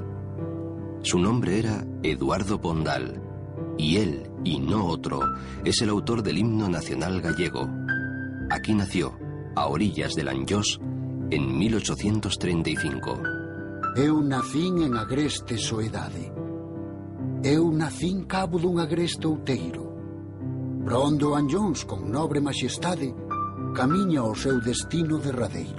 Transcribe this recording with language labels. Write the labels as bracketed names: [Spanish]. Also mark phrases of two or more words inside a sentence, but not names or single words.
[Spanish] Su nombre era Eduardo Pondal, y él, y no otro, es el autor del himno nacional gallego. Aquí nació, a orillas del Anllós, en 1835. [Galician] Eu nacín en agreste soedade. Eu nacín cabo dun agreste outeiro. Prondo Anllóns con nobre maxestade camiña ao seu destino derradeiro.